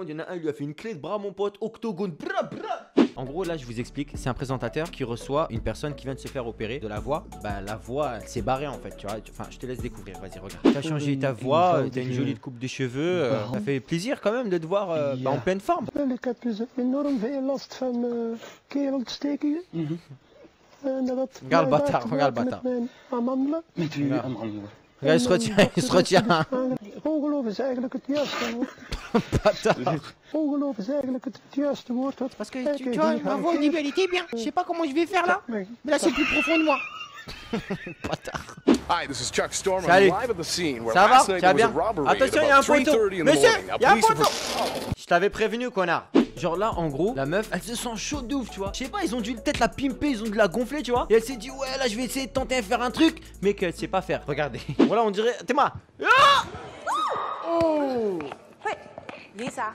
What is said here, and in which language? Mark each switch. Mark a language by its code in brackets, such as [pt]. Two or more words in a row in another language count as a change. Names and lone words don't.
[fr] Il y en a un, il lui a fait une clé de bras mon pote, octogone. En gros là je vous explique, c'est un présentateur qui reçoit une personne qui vient de se faire opérer de la voix. Bah la voix elle s'est barrée en fait, tu vois. Enfin je te laisse découvrir, vas-y regarde. T'as changé ta voix, t'as une jolie coupe de cheveux. Ça fait plaisir quand même de te voir en pleine forme. [nl] Ik heb dus enorm veel last van keelontstekingen. [fr] Regarde le bâtard, regarde le bâtard. [nl] Met uw amandelen. [fr] Regarde, il se retient. [nl] Ongeloof is eigenlijk het juiste woord. [fr] Bâtard. [nl] Ongeloof is eigenlijk het juiste woord. [fr] Parce que tu vois, ma voix au début elle était bien. Je sais pas comment je vais faire là. Mais là c'est plus profond de moi. Bâtard. [en] Hi, this is Chuck Storm. [fr] Salut. [en] I'm live at the scene where [fr] Ça va? [en] last [fr] Tu [en] night [fr] vas [en] there was [fr] bien? [en] a robbery [fr] Attention, [en] at [fr] il y a un [en] about [fr] poteau. [en] 3:30 in the [fr] Monsieur, [en] morning. [fr] il y a un [en] Police have- [fr] poteau. Je t'avais prévenu, connard. Genre là, en gros, la meuf, elle se sent chaude de ouf, tu vois. Je sais pas, ils ont dû peut-être la pimper, ils ont dû la gonfler, tu vois. Et elle s'est dit, ouais, là, je vais essayer de tenter à faire un truc, mais qu'elle sait pas faire. Regardez. Voilà, on dirait. T'es moi. Ah oh. Lisa.